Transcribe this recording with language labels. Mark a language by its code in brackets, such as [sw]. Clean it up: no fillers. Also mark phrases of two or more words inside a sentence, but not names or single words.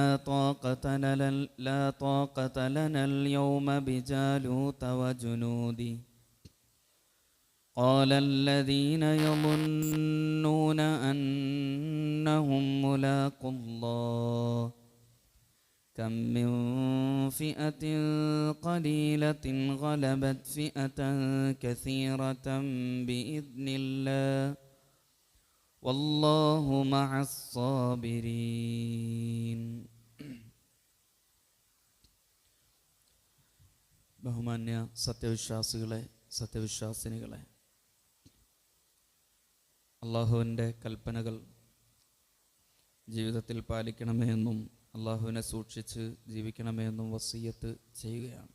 [ar] لا طاقة لنا اليوم بجالوت وجنوده قال الذين يظنون أنهم ملاقو الله كم من فئة قليلة غلبت فئة كثيرة بإذن الله والله مع الصابرين. [ml] ബഹുമാന്യ സത്യവിശ്വാസിനികളെ, അള്ളാഹുവിൻ്റെ കൽപ്പനകൾ ജീവിതത്തിൽ പാലിക്കണമേ എന്നും അള്ളാഹുവിനെ സൂക്ഷിച്ച് ജീവിക്കണമേ എന്നും വസിയ്യത്ത് ചെയ്യുകയാണ്.